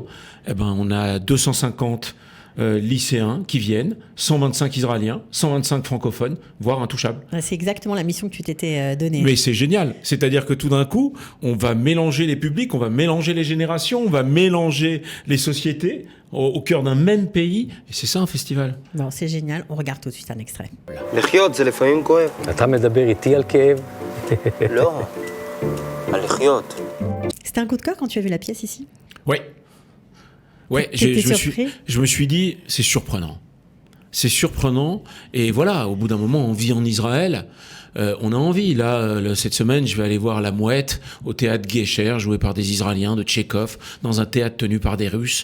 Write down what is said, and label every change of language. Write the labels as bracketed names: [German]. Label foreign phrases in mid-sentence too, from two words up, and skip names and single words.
[French] On a 250 lycéens qui viennent, 125 Israéliens, 125 francophones, voire Intouchables. C'est exactement la mission que tu t'étais donnée. Mais c'est génial. C'est-à-dire que tout d'un coup, on va mélanger les publics, on va mélanger les générations, on va mélanger les sociétés au cœur d'un même pays. Et c'est ça un festival. Bon, c'est génial. On regarde tout de suite un extrait. [Hebrew] לחיות זה לפעמים כואב. אתה מדבר איתי על כאב? לא, על לחיות. [French] C'était un coup de cœur quand tu as vu la pièce ici ? Oui. Ouais, je me suis dit, c'est surprenant. C'est surprenant. Et voilà, au bout d'un moment, on vit en Israël. On a envie. Là, cette semaine, je vais aller voir La Mouette au théâtre Guécher, joué par des Israéliens, de Tchekhov, dans un théâtre tenu par des Russes.